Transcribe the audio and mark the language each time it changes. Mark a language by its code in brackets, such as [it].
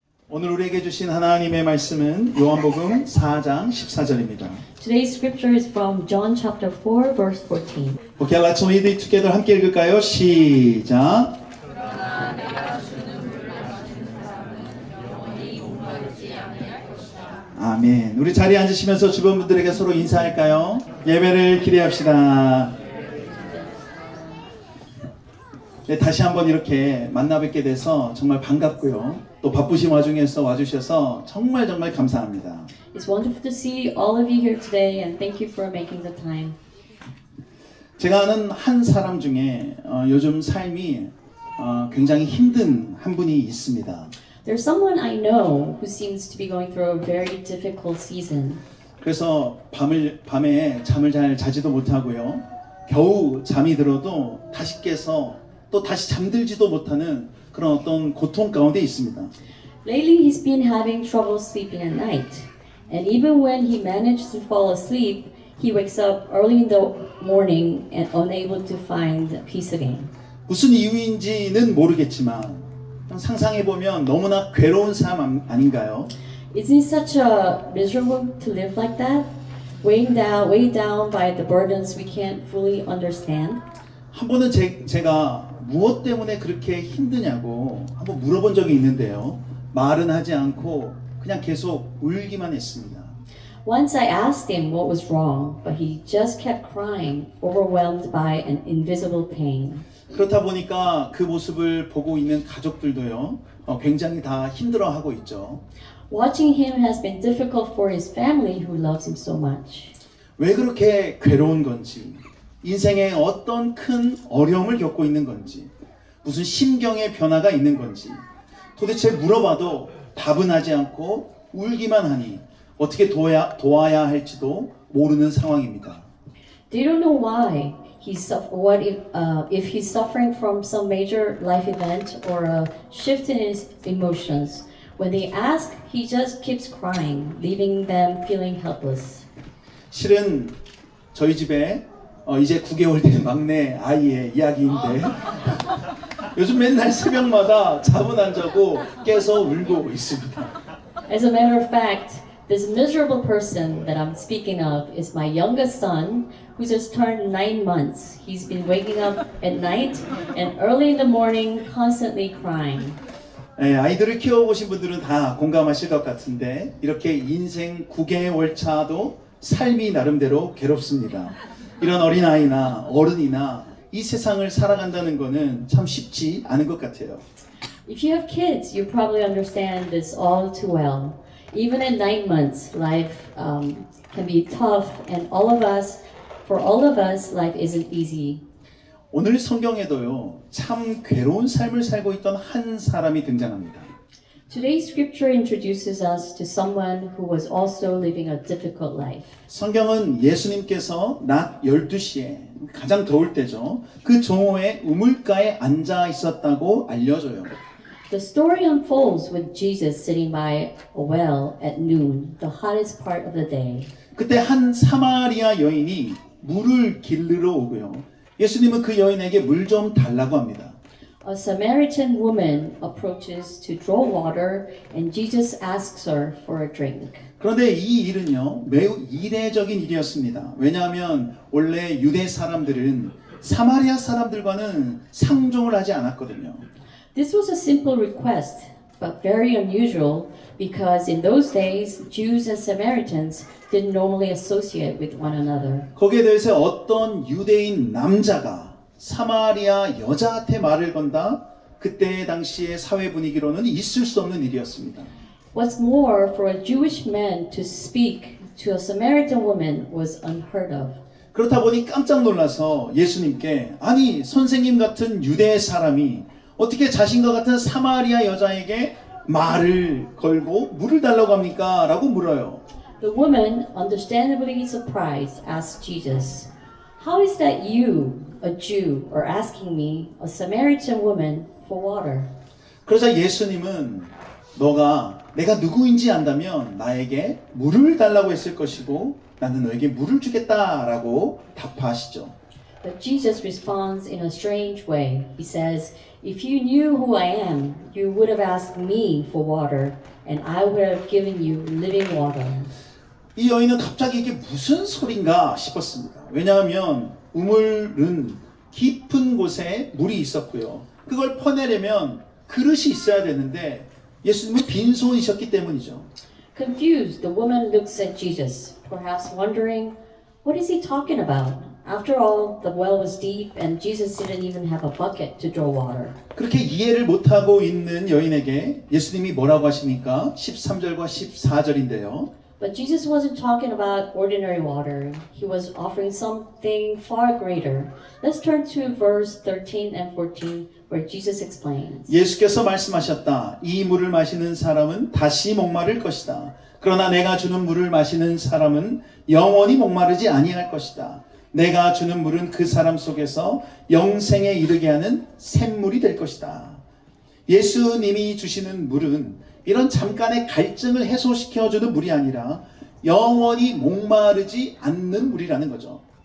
[ko] 오늘 우리에게 주신 하나님의 말씀은 요한복음 4장 14절입니다. [en] Today's scripture is from John chapter 4, verse 14. Okay, let's read it together. [ko] 함께 읽을까요? 시작. 아멘. 우리 자리에 앉으시면서 주변 분들에게 서로 인사할까요? 예배를 기대합시다. 네, 다시 한번 이렇게 만나 뵙게 돼서 정말 반갑고요. 또 바쁘신 와중에서 와주셔서 정말 감사합니다. [en] It's wonderful to see all of you here today and thank you for making the time. [ko] 제가 아는 한 사람 중에 요즘 삶이 굉장히 힘든 한 분이 있습니다. [en] There's someone I know who seems to be going through a very difficult season. [ko] 그래서 밤에 잠을 잘 자지도 못하고요. 겨우 잠이 들어도 다시 깨서 또 다시 잠들지도 못하는 그런 어떤 고통 가운데 있습니다. [en] Lately he's been having trouble sleeping at night. And even when he managed to fall asleep, he wakes up early in the morning and unable to find peace again. [ko] 무슨 이유인지는 모르겠지만 상상해보면 너무나 괴로운 삶 아닌가요? [en] Isn't it such a miserable to live like that? Weighed down by the burdens we can't fully understand? [ko] 한 번은 제가 무엇 때문에 그렇게 힘드냐고 한번 물어본 적이 있는데요. 말은 하지 않고 그냥 계속 울기만 했습니다. [en] Once I asked him what was wrong, but he just kept crying, overwhelmed by an invisible pain. [ko] 그렇다 보니까 그 모습을 보고 있는 가족들도요, 굉장히 다 힘들어하고 있죠. [en] Watching him has been difficult for his family who loves him so much. [ko] 왜 그렇게 괴로운 건지, 인생에 어떤 큰 어려움을 겪고 있는 건지, 무슨 심경의 변화가 있는 건지, 도대체 물어봐도 답은 하지 않고 울기만 하니 어떻게 도와야 할지도 모르는 상황입니다. [en] They don't know why. If he's suffering from some major life event or a shift in his emotions. When they ask, he just keeps crying, leaving them feeling helpless. [ko] 실은 저희 집에 이제 9개월 된 막내 아이의 이야기인데 요즘 맨날 새벽마다 잠은 안 자고 깨서 울고 있습니다. [en] As a matter of fact, this miserable person that I'm speaking of is my youngest son, who just turned 9 months. He's been waking up at night and early in the morning, constantly crying. [ko] 아이들을 키워보신 분들은 다 공감하실 것 같은데 이렇게 인생 9개월 차도 삶이 나름대로 괴롭습니다. 이런 어린아이나 어른이나 이 세상을 살아간다는 거는 참 쉽지 않은 것 같아요. [en] If you have kids, you probably understand this all too well. Even at 9 months, life can be tough, and for all of us, life isn't easy. [ko] 오늘 성경에도요, 참 괴로운 삶을 살고 있던 한 사람이 등장합니다. [en] Today's scripture introduces us to someone who was also living a difficult life. [ko] 성경은 예수님께서 낮 12시에 가장 더울 때죠. 그 정오에 우물가에 앉아 있었다고 알려줘요. [en] The story unfolds with Jesus sitting by a well at noon, the hottest part of the day. [ko] 그때 한 사마리아 여인이 물을 길르러 오고요. 예수님은 그 여인에게 물 좀 달라고 합니다. [en] A Samaritan woman approaches to draw water and Jesus asks her for a drink. [ko] 그런데 이 일은요, 매우 이례적인 일이었습니다. 왜냐하면 원래 유대 사람들은 사마리아 사람들과는 상종을 하지 않았거든요. [en] This was a simple request, but very unusual because in those days, Jews and Samaritans didn't normally associate with one another. [ko] 거기에 대해서 어떤 유대인 남자가 사마리아 여자한테 말을 건다? 그때 당시의 사회 분위기로는 있을 수 없는 일이었습니다. [en] What's more, for a Jewish man to speak to a Samaritan woman was unheard of. [ko] 그렇다 보니 깜짝 놀라서 예수님께 아니 선생님 같은 유대 사람이 어떻게 자신과 같은 사마리아 여자에게 말을 걸고 물을 달라고 합니까? 라고 물어요. [en] The woman, understandably surprised, asked Jesus, "How is that you, a Jew, are asking me, a Samaritan woman, for water?" [ko] 그러자 예수님은 내가 누구인지 안다면 나에게 물을 달라고 했을 것이고 나는 너에게 물을 주겠다라고 답하시죠. [en] But Jesus responds in a strange way. He says, "If you knew who I am, you would have asked me for water, and I would have given you living water." [ko] 이 여인은 갑자기 이게 무슨 소린가 싶었습니다. 왜냐하면 우물은 깊은 곳에 물이 있었고요. 그걸 퍼내려면 그릇이 있어야 되는데 예수님은 빈손이셨기 때문이죠. [en] Confused, the woman looks at Jesus, perhaps wondering, what is he talking about? After all, the well was deep and Jesus didn't even have a bucket to draw water. [ko] 그렇게 이해를 못하고 있는 여인에게 예수님이 뭐라고 하십니까? 13절과 14절인데요. [en] But Jesus wasn't talking about ordinary water. He was offering something far greater. Let's turn to verse 13 and 14 where Jesus explains. [ko] 예수께서 말씀하셨다. 이 물을 마시는 사람은 다시 목마를 것이다. 그러나 내가 주는 물을 마시는 사람은 영원히 목마르지 아니할 것이다. 내가 주는 물은 그 사람 속에서 영생에 이르게 하는 샘물이 될 것이다. 예수님이 주시는 물은 이런 잠깐의 갈증을 해소시켜주는 물이 아니라 영원히 목마르지 않는 물이라는 거죠.